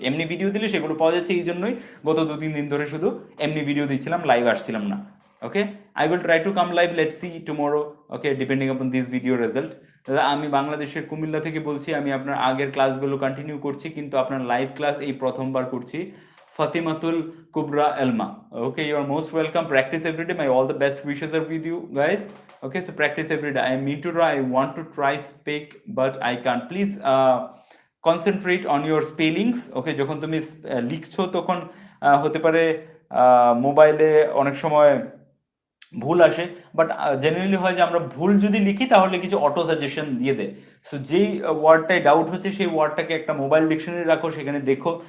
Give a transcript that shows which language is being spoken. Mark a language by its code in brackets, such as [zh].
[bn] এমনি ভিডিও দিলে সেগুলো পাওয়া যাচ্ছে, এই জন্যই গত 2-3 দিন ধরে শুধু এমনি ভিডিও দিচ্ছিলাম, লাইভ আসছিলাম না। [en] Okay, I will try to come live, let's see tomorrow. Okay, depending upon this video result. [bn] দাদা আমি বাংলাদেশের কুমিল্লা থেকে বলছি, আমি আপনার আগের ক্লাসগুলো কন্টিনিউ করছি, কিন্তু আপনার লাইভ ক্লাস এই প্রথমবার করছি। [en] Fatimatul Kubra Elma, okay, you are most welcome. Practice every day. My all the best wishes are with you guys. Okay, so practice every day. I mean to try, I want to try speak but I can't. Please concentrate on your spellings. [bn] Okay, যখন তুমি লিখছো তখন হতে পারে মোবাইলে অনেক সময় ভুল আসে, বাট জেনারেলি হয় যে আমরা ভুল যদি লিখি তাহলে কিছু অটো সাজেশন দিয়ে দেয়। সো যেই ওয়ার্ডটাই ডাউট হচ্ছে সেই ওয়ার্ডটাকে একটা মোবাইল ডিকশনারি রাখো, সেখানে দেখো।